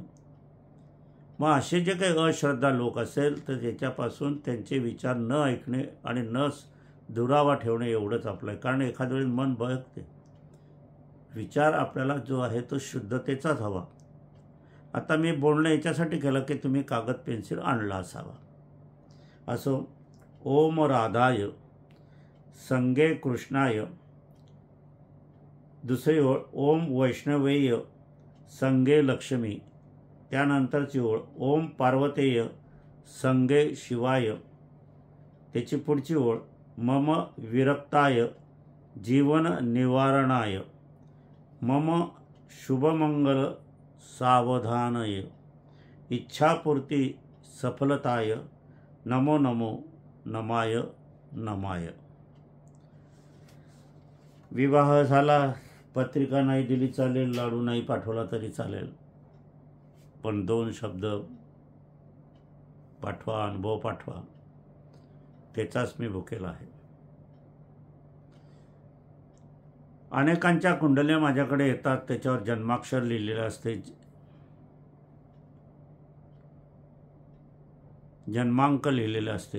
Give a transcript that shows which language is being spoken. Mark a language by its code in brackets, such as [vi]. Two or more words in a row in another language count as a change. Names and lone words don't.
[mr] मग असे जे काही अश्रद्धा लोक असेल तर त्याच्यापासून त्यांचे विचार न ऐकणे आणि न दुरावा ठेवणे एवढंच आपलं आहे. कारण एखाद्या वेळेस मन बहकते. विचार आपल्याला जो आहे तो शुद्धतेचाच हवा. आता मी बोलणं याच्यासाठी केलं की तुम्ही कागद पेन्सिल आणला असावा. असो. [sa] ओम राधाय संगे कृष्णाय, [mr] दुसरी ओळ [sa] ओम वैष्णवेय संगे लक्ष्मी, [mr] त्यानंतरची ओळ [sa] ओम पार्वतेय संगे शिवाय, [mr] त्याची पुढची ओळ [sa] मम विरक्ताय जीवन निवारणाय, मम शुभमंगल सावधानय, इच्छापूर्ती सफलताय, नमो नमो नमाय नमाय. [mr] विवाह झाला, पत्रिका नाही दिली चालेल, लाडू नाही पाठवला तरी चालेल, पण 2 शब्द पाठवा, अनुभव पाठवा. त्याचाच मी भुकेला आहे. अनेकांच्या कुंडल्या माझ्याकडे येतात, त्याच्यावर जन्माक्षर लिहिलेलं असते, जन्मांक लिहिलेलं असते.